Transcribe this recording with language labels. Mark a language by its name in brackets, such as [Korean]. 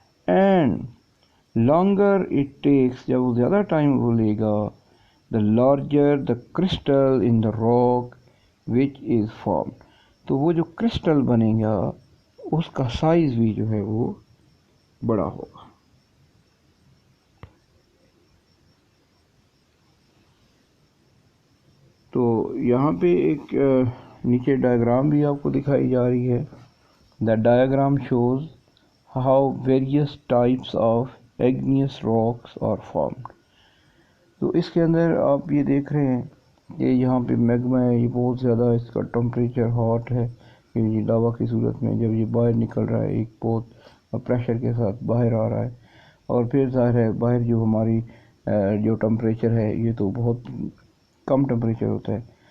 [English] and longer it takes, [Urdu] جب وہ زیادہ ٹائم وہ لے گا، [English] The larger the crystal in the rock which is formed. [Urdu] تو وہ جو کرسٹل بنے گا اس کا سائز بھی جو ہے وہ بڑا ہوگا. تو یہاں پہ ایک نیچے ڈائیگرام بھی آپ کو دکھائی جا رہی ہے. [English] The diagram shows how various types of igneous rocks are formed. [Urdu] تو اس کے اندر آپ یہ دیکھ رہے ہیں کہ یہاں پہ میگما ہے، یہ بہت زیادہ اس کا ٹمپریچر ہاٹ ہے. یہ لاوا کی صورت میں جب یہ باہر نکل رہا ہے ایک بہت پریشر کے ساتھ باہر آ رہا ہے، اور پھر ظاہر ہے باہر جو ہماری جو ٹمپریچر ہے یہ تو بہت کم ٹمپریچر ہوتا ہے.